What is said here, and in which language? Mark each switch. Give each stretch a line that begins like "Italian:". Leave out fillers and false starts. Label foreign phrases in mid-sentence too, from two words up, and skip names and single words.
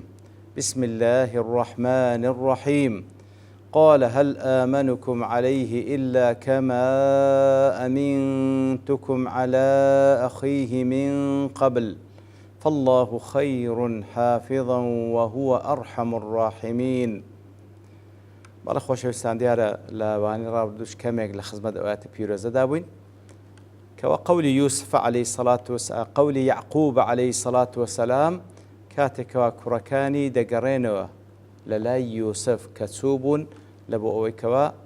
Arabic: بسم الله الرحمن الرحيم. قال هل آمنكم عليه إلا كما أمنتكم على أخيه من قبل فالله خير حافظا وهو أرحم الراحمين.
Central Kurdish: بەڵە خۆشەویستان دیارە لاوانی ڕابردوش کەمێک لە خزمەت ئەواتە پیرۆزە دابووین کەوە قەولی یوسف
Arabic: عەلەیهی سەڵات وسەلام
Central Kurdish: قەولی یعقوب
Arabic: عەلەیهی سەڵات وسەلام
Central Kurdish: کاتێکەوە کوڕەکانی دەگەڕێنەوە لە لای یوسف کە چوو بوون لە بۆ ئەوەی کەوە